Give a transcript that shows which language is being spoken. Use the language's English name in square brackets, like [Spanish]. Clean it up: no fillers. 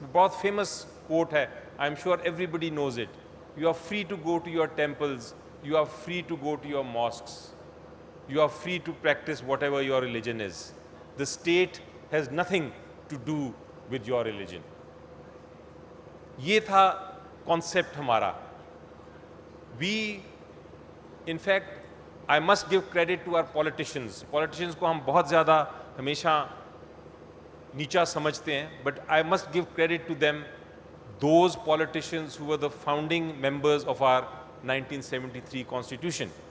[Hindi] बहुत famous quote है, [English] I'm sure everybody knows it. You are free to go to your temples, you are free to go to your mosques, you are free to practice whatever your religion is. The state has nothing to do with your religion. [Hindi] ये था concept हमारा. [English] We, in fact, I must give credit to our politicians. [Hindi] Politicians को हम बहुत ज़्यादा हमेशा नीचा समझते हैं, [English] but I must give credit to them, those politicians who were the founding members of our 1973 Constitution.